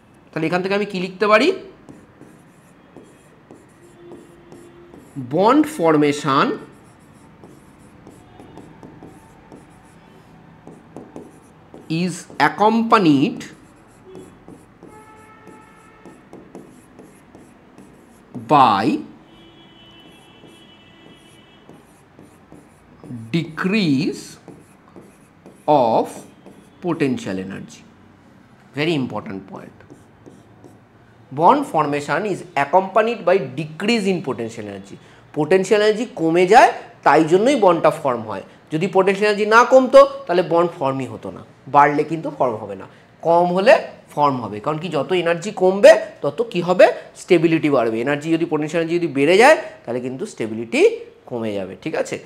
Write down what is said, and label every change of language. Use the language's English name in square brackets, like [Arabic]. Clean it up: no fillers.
[Bangla] তাহলে এখান থেকে আমি কি লিখতে পারি, bond formation [English] is accompanied by decrease of potential energy. Very important point. Bond formation is accompanied by decrease in potential energy. [Bangla] Potential energy কমে যায়, তাই জন্যই বন্ডটা ফর্ম হয়। যদি পোটেনশিয়াল এনার্জি না কমতো তাহলে বন্ড ফর্মই হতো না, বাড়লে কিন্তু ফর্ম হবে না, কম হলে ফর্ম হবে। কারণ কি, যত এনার্জি কমবে তত কি হবে, স্টেবিলিটি বাড়বে। এনার্জি যদি পোটেনশিয়াল এনার্জি যদি বেড়ে যায় তাহলে কিন্তু স্টেবিলিটি কমে যাবে, ঠিক আছে।